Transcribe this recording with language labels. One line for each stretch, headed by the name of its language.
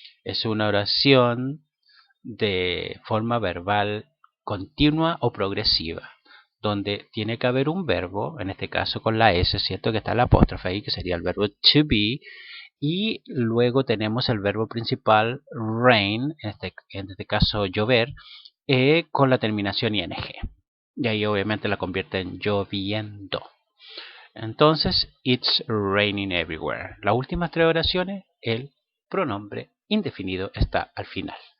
Spanish: Es una oración de forma verbal continua o progresiva, donde tiene que haber un verbo, en este caso con la S, ¿cierto? Que está el apóstrofe ahí, que sería el verbo to be, y luego tenemos el verbo principal rain, en este caso llover, con la terminación ing. Y ahí obviamente la convierte en lloviendo. Entonces,
English: it's raining everywhere.
Spanish: Las últimas tres oraciones, el pronombre indefinido está al final.